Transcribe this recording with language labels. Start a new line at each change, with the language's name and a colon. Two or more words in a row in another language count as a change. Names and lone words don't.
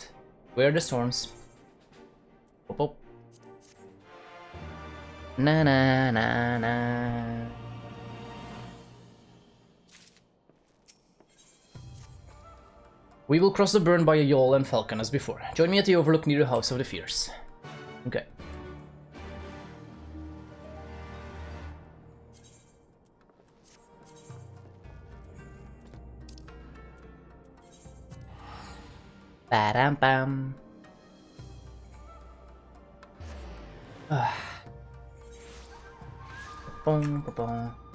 English: Where are the storms? Pop up. Na na na na. We will cross the burn by a yawl and falcon as before. Join me at the overlook near the House of the Fierce. Okay. Ba-dam-bam. Boom, ba-bum.